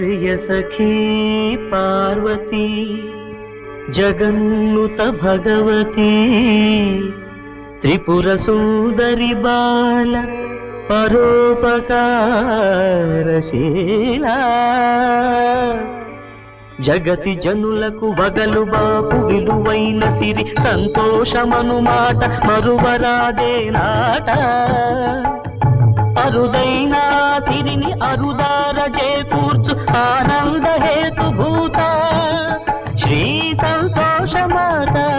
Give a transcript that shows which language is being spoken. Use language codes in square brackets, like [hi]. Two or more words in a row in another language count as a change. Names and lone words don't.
[sa] सखी पार्वती जगन्नुत भगवती त्रिपुर सुंदरी बाल [te] పరోపకారశీల జగతి जनुలకు వగలు బాపు విలువైన సిరి సంతోషమను మాట మరువరాదే నాట అరుదైన సిరిని అరుదార చేకూర్చు ఆనంద హేతు భూత శ్రీ సంతోష మాత